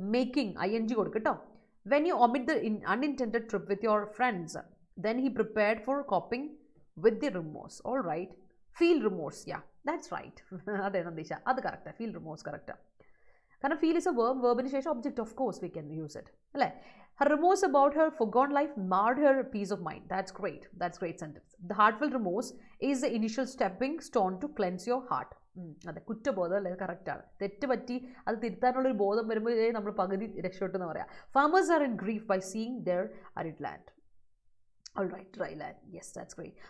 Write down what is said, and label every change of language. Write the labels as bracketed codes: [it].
[ml] Making ING കൊടുക്കും കേട്ടോ. [en] When you omit the unintended trip with your friends, then he prepared for coping with the remorse. All right. Feel remorse. Yeah, that's right. [ml] അതെ നന്ദീഷ, അത് കറക്റ്റാണ്. Feel remorse കറക്റ്റാണ്. കാരണം [en] Feel is a verb. [ml] വേർബിന് ശേഷം object. [en] of course we can use it [ml] അല്ലേ. [en] Her remorse about her forgone life marred her peace of mind. That's great. Sentence. The heartfelt remorse is the initial stepping stone to cleanse your heart. [ml] അതെ, കുറ്റബോധം അല്ലേ, കറക്റ്റാണ്. തെറ്റ് പറ്റി അത് തിരുത്താനുള്ളൊരു ബോധം വരുമ്പോഴേ നമ്മൾ പകുതി രക്ഷപ്പെട്ടു എന്ന് പറയാം. [en] Farmers are in grief by seeing their arid land. All right, dry land. Yes, that's great.